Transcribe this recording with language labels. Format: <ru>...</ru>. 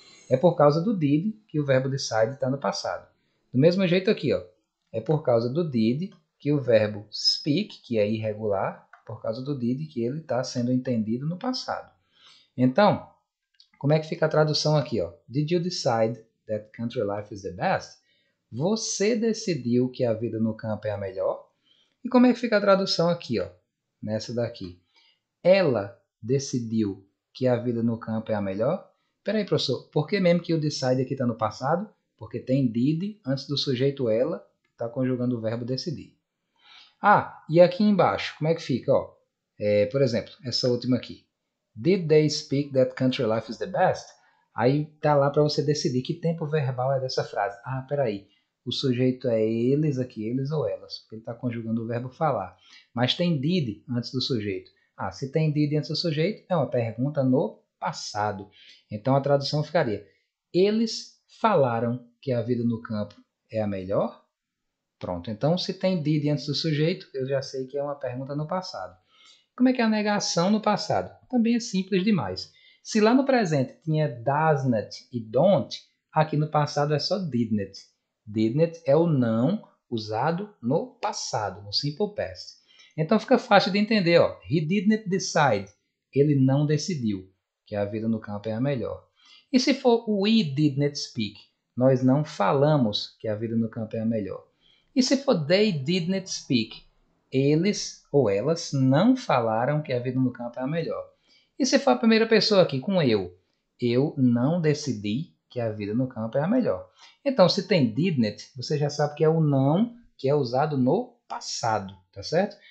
<pt>É por causa do did que o verbo decide está no passado. Do mesmo jeito aqui, ó, é por causa do did que o verbo speak, que é irregular, por causa do did que ele está sendo entendido no passado. Então, como é que fica a tradução aqui? Ó?</pt> <en>Did you decide that country life is the best?</en> <pt>Você decidiu que a vida no campo é a melhor? E como é que fica a tradução aqui? Ó? Nessa daqui. Ela decidiu que a vida no campo é a melhor? Peraí, professor, por que mesmo que o decide aqui está no passado? Porque tem did antes do sujeito ela, que está conjugando o verbo decidir. Ah, e aqui embaixo, como é que fica? Ó? Por exemplo, essa última aqui.</pt> <en>Did they speak that country life is the best?</en> <pt>Aí tá lá para você decidir que tempo verbal é dessa frase. Ah, peraí. O sujeito é eles aqui, eles ou elas. Ele está conjugando o verbo falar. Mas tem did antes do sujeito. Ah, se tem did antes do sujeito, é uma pergunta no passado. Então a tradução ficaria: eles falaram que a vida no campo é a melhor? Pronto. Então, se tem did antes do sujeito, eu já sei que é uma pergunta no passado. Como é que é a negação no passado? Também é simples demais. Se lá no presente tinha doesn't e don't, aqui no passado é só didn't. Didn't é o não usado no passado, no simple past. Então fica fácil de entender. Ó.</pt> <en>He didn't decide.</en> <pt>Ele não decidiu que a vida no campo é a melhor. E se for</pt> <en>we didn't speak?</en> <pt>Nós não falamos que a vida no campo é a melhor. E se for</pt> <en>they didn't speak?</en> <pt>Eles ou elas não falaram que a vida no campo é a melhor. E se for a primeira pessoa aqui com eu não decidi que a vida no campo é a melhor. Então, se tem didn't, você já sabe que é o não que é usado no passado, tá certo?</pt>